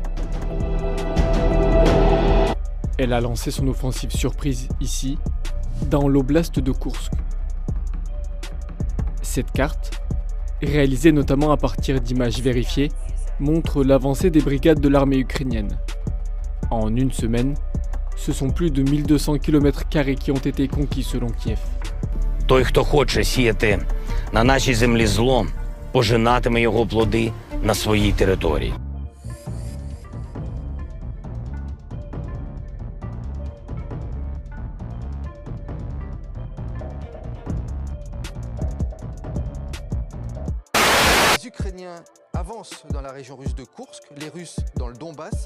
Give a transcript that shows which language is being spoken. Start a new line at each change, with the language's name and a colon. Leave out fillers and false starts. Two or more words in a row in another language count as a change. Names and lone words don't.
French: Elle a lancé son offensive surprise ici, dans l'oblast de Koursk. Cette carte, réalisée notamment à partir d'images vérifiées, montre l'avancée des brigades de l'armée ukrainienne. En une semaine, ce sont plus de 1200 km² qui ont été conquis selon Kiev.
Ukrainian: Той, хто хоче сіяти на нашій землі зло, пожинатиме його плоди на своїй території.
French: Les Ukrainiens avancent dans la région russe de Koursk, les Russes dans le Donbass.